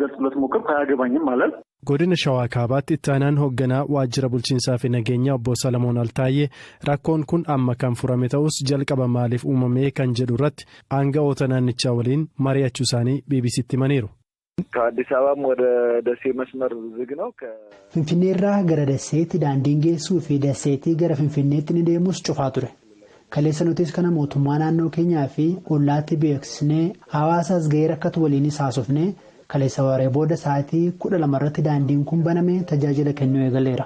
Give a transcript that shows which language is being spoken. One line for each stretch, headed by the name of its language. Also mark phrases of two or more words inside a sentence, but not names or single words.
Oromo: Godina Shawaa Kaabaatti ittaanaan hoogganaa waajjira bulchiinsaa fi nageenyaa obbo Salamoon Altaayyee rakkoon kun amma kan furame ta'us jalqaba maaliif uumamee kan jedhu irratti aanga'oota naannichaa waliin mari'achuu isaanii BBC'tti himaniiru.
Amharic: ከአዲስ አበባም ወደ ደሴ መስመር ዝግ ነው
Oromo: finfinneerraa gara Daseetti daandiin geessuu fi Daseetti gara Finfinneetti ni deemus cufaa ture. Kaleessa nutis kana mootummaa naannoo keenyaa fi ollaatti beeksisnee hawaasaas ga'ee rakkatu waliinis haasofnee kaleessa waree booda sa'aatii 12 irratti daandiin kun banamee tajaajila kennuu eegaleera.